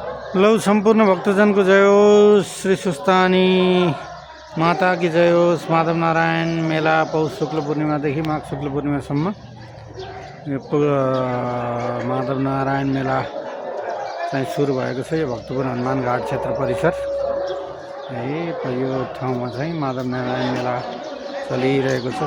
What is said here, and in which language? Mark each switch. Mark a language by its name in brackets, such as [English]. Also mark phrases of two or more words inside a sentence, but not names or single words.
[Nepali] लौ सम्पूर्ण भक्तजनको जय होस्। श्री सुस्तानी माता की जय होस्। माधव नारायण मेला पौष शुक्ल पूर्णिमादेखि माघ शुक्ल पूर्णिमासम्म माधव नारायण मेला चाहिँ सुरु भएको छ। यो भक्तपुर हनुमान घाट क्षेत्र परिसर है, यो ठाउँमा चाहिँ माधव नारायण मेला चलिरहेको छ।